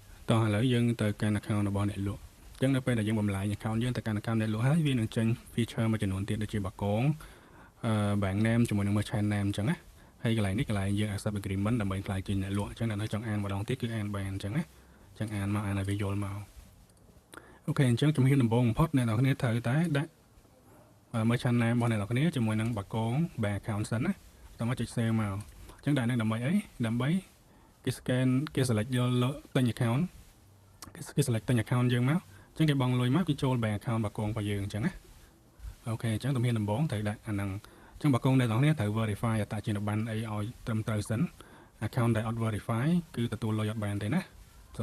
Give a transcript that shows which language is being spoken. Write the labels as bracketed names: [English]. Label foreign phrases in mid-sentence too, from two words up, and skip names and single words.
[Khmer] តោះឥឡូវយើងទៅកាន់ account របស់អ្នកលក់អញ្ចឹងនៅពេលដែលយើងបំលែង account យើងទៅកាន់ account អ្នកលក់ហើយវានឹងចេញ feature មួយចំនួនទៀតដូចជាបាគង [English] bank name [Khmer] ជាមួយនឹង [English] merchant name [Khmer] អញ្ចឹងណាហើយកន្លែងនេះកន្លែងយើង [English] accept agreement [Khmer] ដើម្បីខ្លាយជាអ្នកលក់អញ្ចឹងនៅចង់អានម្ដងទៀតគឺអានបានអញ្ចឹងណាអញ្ចឹងអានមកអានឲ្យវាយល់មកអូខេអញ្ចឹងជំហាន ដំបូងបំផុតអ្នកនរគ្នាត្រូវតែដាក់ [English] merchant name [Khmer] របស់អ្នកនរគ្នាជាមួយនឹងបាគង [English] bank account [Khmer] សិនណាតោះមកចុច save មកអញ្ចឹងដាក់នឹងដើម្បីអីដើម្បីគេ scan គេ select យកទិញ account គេ select ទិញ account យើងមកអញ្ចឹងគេបង់លុយមកគេចូល [English] bank account [Khmer] បាគង របស់យើងអញ្ចឹងណាអូខេអញ្ចឹងជំហានដំបូងត្រូវដាក់អាហ្នឹងអញ្ចឹងបាគងអ្នកនរគ្នាត្រូវ verify អត្តសញ្ញាណប័ណ្ណអីឲ្យត្រឹមត្រូវសិន account ដែលអត់ verify គឺទទួលលុយអត់បានទេណាសូម